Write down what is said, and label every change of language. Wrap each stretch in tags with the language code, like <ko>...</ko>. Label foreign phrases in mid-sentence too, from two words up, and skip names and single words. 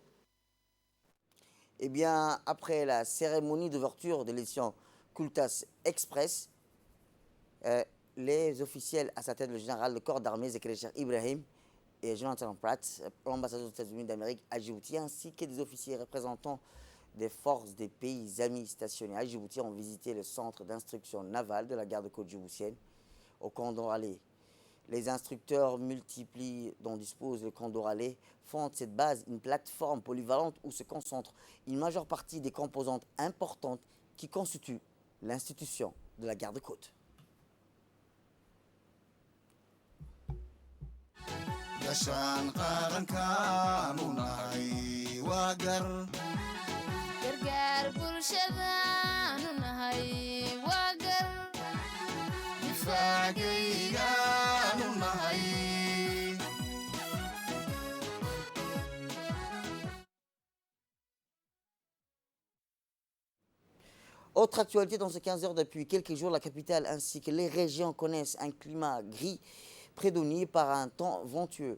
<fr>Eh bien, après la cérémonie d'ouverture de l'édition Kultas Express, les officiels à sa tête, le général de corps d'armée Zakaria Cheikh Ibrahim et Jonathan Pratt, l'ambassadeur des États-Unis d'Amérique à Djibouti, ainsi que des officiers représentants des forces des pays amis stationnés à Djibouti ont visité le centre d'instruction navale de la garde-côte djiboutienne au camp d'Oralé. Les instructeurs multiplient dont dispose le camp d'Oralé font de cette base une plateforme polyvalente où se concentre une majeure partie des composantes importantes qui constituent l'institution de la garde-côte.</fr> <so>gashaan qarankaanu nahay waa gargaar bulshadaanu nahay waa gar difaacaygaanu nahay.</so> <fr>Autre actualité dans ces 15 heures, depuis quelques jours, la capitale ainsi que les régions connaissent un climat gris prédominé par un temps ventueux.</fr>